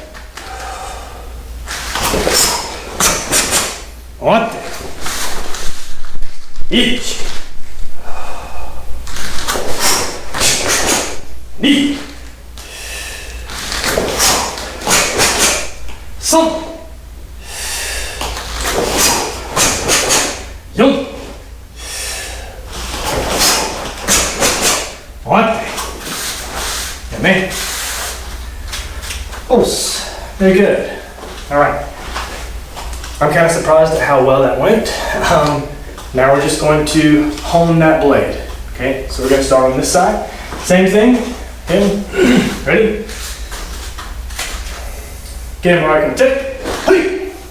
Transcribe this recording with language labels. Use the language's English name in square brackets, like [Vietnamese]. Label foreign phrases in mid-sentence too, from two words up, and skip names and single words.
[Japanese] Otte. 一。二. Son. 4. 終わって。やめ。Os. [English] Very good. All right. I'm kind of surprised at how well that went. Now we're just going to hone that blade. Okay, so we're going to start on this side. Same thing. Okay. Ready? Get him right. Take. Hey.